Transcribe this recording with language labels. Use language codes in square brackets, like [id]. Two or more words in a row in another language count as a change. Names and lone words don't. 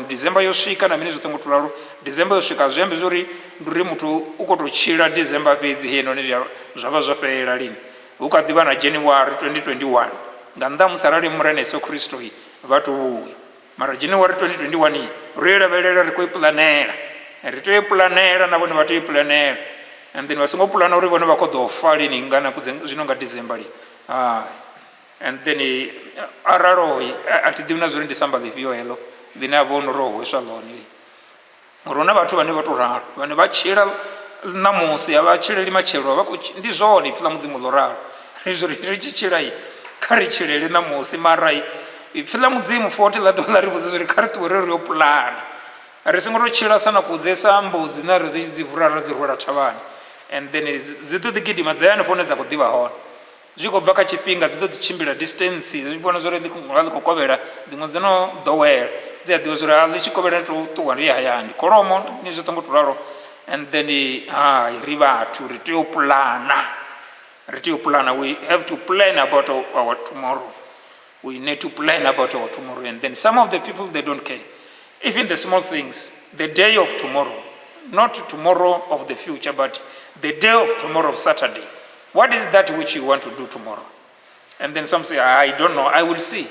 [ve] December yo swika na mini zwo ṱongo to ralo. December yo swika zwi ambi zwori ndi uri muthu u khou tou tshila December fhedzi heinoni zwa vha zwo fhelela lini. Hu kha ḓi vha na January 2021 nga nnḓa ha musi arali murena Yesu Kristo vha tou vhuya. Mara January 2021 ri i lavhelela, ri khou i puḽanela, ri tea u puḽanela na vhone vha tea u puḽanela, [en] and then [ve] vha songo puḽana uri vhone vha khou ḓo fa lini ngana zwino nga December lini. [en] And then [ve] aralo a thi ḓivhi na zwo ri ndi samba ḽifhio heḽo ḽine a vha o no ri o hweswa ḽone. Uri hu na vhathu vhane vha tou ralo, vhane vha tshila ṋamusi a vha tshileli matshelo, ndi zwone ipfhi ḽa mudzimu ḽo ralo. Ri tshi tshila kha ri tshilele ṋamusi, mara ipfhi ḽa mudzimu $40 ḽa ri vhudza zwo ri kha ri ṱuwe ri yo puḽana. Ri songo tou tshila sa na kudzesa mbudzi na ri dzi vula ra dzi rwela thavhani, [en] and then [ve] dzi ḓo ḓi gidima dza hanefho hune dza khou ḓivha hone. Zwi khou bva kha tshifhinga, dzi ḓo ḓi tshimbila distance, zwi vhona zwo ri ḽi khou kovhela, dziṅwe dzo no ḓowela, dzi a ḓivha zwo ri ḽi tshi kovhela tou ṱuwa ri hayani. Kholomo ni zwo ṱongo to ralo. [en] And then [ve] ri vhathu ri tea u puḽana, ri tea u puḽana. [en] We have to plan about our tomorrow. We need to plan about our tomorrow. And then some of the people, they don't care. Even the small things, the day of tomorrow, not tomorrow of the future, but the day of tomorrow, of Saturday. What is that which you want to do tomorrow? And then some say, I don't know, I will see.